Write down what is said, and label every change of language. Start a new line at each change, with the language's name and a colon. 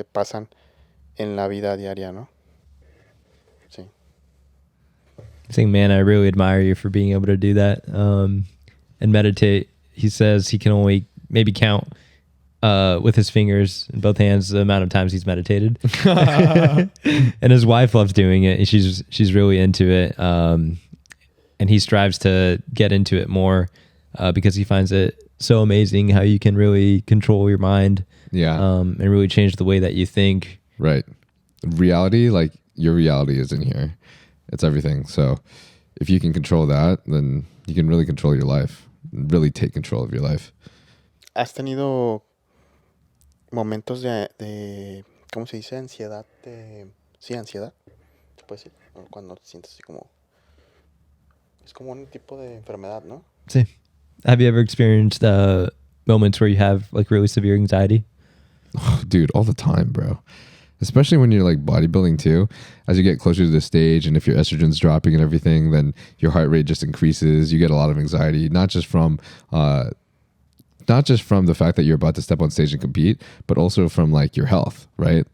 Spanish: Que pasan en la vida diaria, ¿no? Sí.
English: Saying, man, I really admire you for being able to do that and meditate. He says he can only maybe count with his fingers in both hands the amount of times he's meditated. And his wife loves doing it. She's really into it. And he strives to get into it more because he finds it so amazing how you can really control your mind. Yeah. And really change the way that you think. Right. Reality, like your reality is in here. It's everything. So if you can control that, then you can really control your life. Really take control of your life.
Spanish: ¿Has tenido momentos de ¿cómo se dice? Ansiedad. Sí, ansiedad. ¿Se puede decir? Cuando te sientes así como... Es como un tipo de enfermedad, ¿no? Sí.
English: Have you ever experienced moments where you have like really severe anxiety? Oh, dude, all the time, bro. Especially when you're like bodybuilding too. As you get closer to the stage and if your estrogen's dropping and everything, then your heart rate just increases. You get a lot of anxiety, not just from the fact that you're about to step on stage and compete, but also from like your health, right?